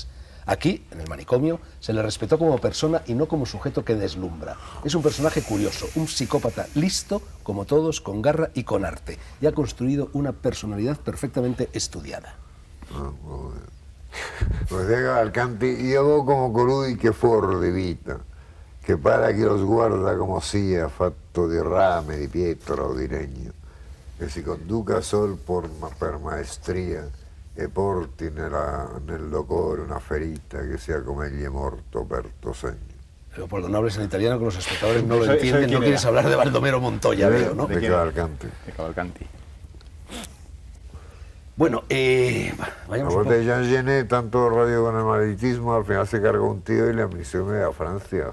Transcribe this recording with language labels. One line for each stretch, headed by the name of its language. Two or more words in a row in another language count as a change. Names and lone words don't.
Spanish: Aquí, en el manicomio, se le respetó como persona y no como sujeto que deslumbra. Es un personaje curioso, un psicópata listo, como todos, con garra y con arte. Y ha construido una personalidad perfectamente estudiada. Pues de
Italian: Cavalcanti, io come colui che fuor di vita, che pare chi lo sguarda come sia, fatto di rame, di pietra o di legno, che si conduca sol per maestria e porti nel cuore una ferita che sia come egli è morto per tuo segno.
Spanish: Leopoldo, no hables en italiano que los espectadores no lo Eso- eso entienden. de No quién quieres era. hablar de Baldomero Montoya, veo, ¿no? De Cavalcanti. De Cavalcanti. Bueno, vayamos un A poco. de Jean Genet, tanto radio con el malditismo, al final se cargó un tío y le amnistió media Francia.